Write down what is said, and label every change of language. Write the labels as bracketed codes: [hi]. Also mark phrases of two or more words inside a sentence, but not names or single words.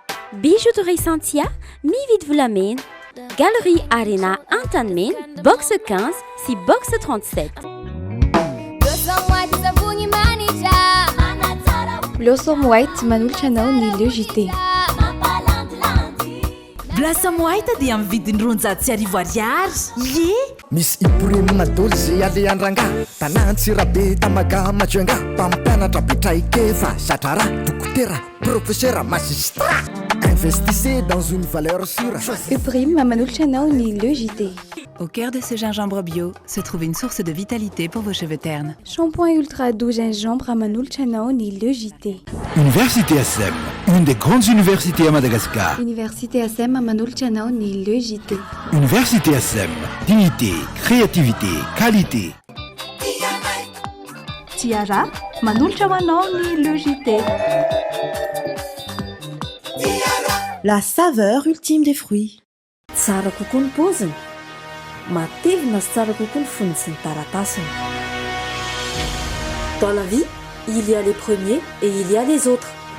[mg] Bijouterie Santia, mividy volamena, Galerie Arena Antanimena, box 15 sy box 37. Blossom White manolotra anao ny LEJT. Blossom White dia amin'ny vidiny roanjato sy arivo ariary. Ie misy iporemina doly zay aleandrangà tanantsirabe tamaga majoenga mpampianatra betraikefa satrara dokotera [fr] professeur magistrat investissez dans une valeur sûre. [mg] Uprime manolotra anao ny LEJT. [fr] Au cœur de ce gingembre bio se trouve une source de vitalité pour vos cheveux ternes. Shampoing ultra doux gingembre [mg] manolotra anao ny LEJT. [fr] Université SM, une des grandes universités à Madagascar. [mg] Université SM manolotra anao ny LEJT. [fr] Université SM, dignité, créativité, qualité. [mg] Tiara manolotra anao ny LEJT. [fr] La saveur ultime des fruits. [mg] Tsara kokoa ny paoziny, matevina sy tsara kokoa ny foniny sy ny taratasiny. [fr] Dans la vie, il y a les premiers et il y a les autres.